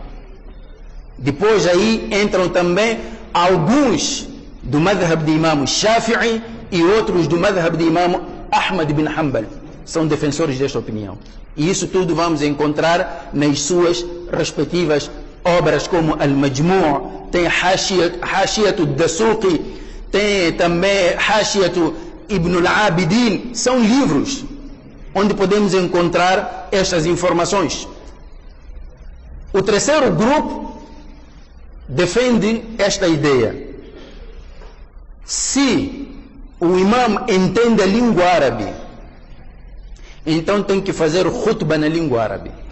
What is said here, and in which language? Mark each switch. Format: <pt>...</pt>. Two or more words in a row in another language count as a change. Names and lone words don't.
<pt>Depois aí entram também alguns do madhab de imam Shafi'i e outros do madhab de imam Ahmad bin Hanbal. São defensores desta opinião. E isso tudo vamos encontrar nas suas respectivas obras, como Al-Majmu', tem Hashiyatu Dasuqi, tem também Hashiyatu Ibn al-Abidin. São livros onde podemos encontrar estas informações. O terceiro grupo defende esta ideia. Se o imam entende a língua árabe, então tem que fazer khutbah na língua árabe.</pt>